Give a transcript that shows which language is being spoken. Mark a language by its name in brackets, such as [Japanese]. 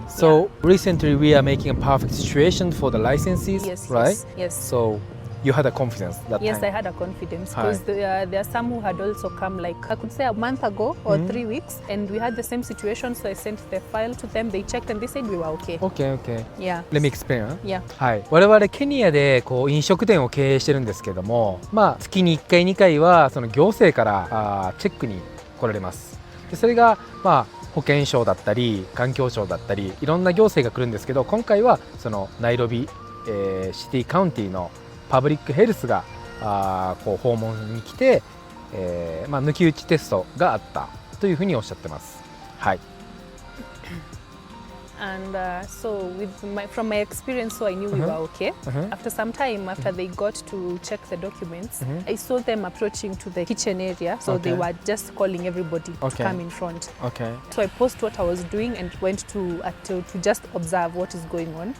[English] So recently we are making a perfect situation for the licenses, Yes, right? yes. So you had a confidence that Yes, time. I had a confidence because there are some who had also come, like I could say a month ago or 3 weeks, and we had the same situation. So I sent the file to them. They checked and they said we were okay. Okay, okay. Yeah. Let me explain. Huh? Yeah. [Japanese] はい。我々ケニアで飲食店を経営してるんですけども、月に1回2回はその行政からチェックに来られます。でそれが保健省だったり環境省だったりいろんな行政が来るんですけど、今回はそのナイロビ、シティカウンティのパブリックヘルスが訪問に来て、抜き打ちテストがあったというふうにおっしゃってます。はい。 [English] And so from my experience, so I knew we were okay. After some time, after they got to check the documents, I saw them approaching to the kitchen area. So they were just calling everybody to come in front. Okay. So I paused what I was doing and went to just observe what is going on.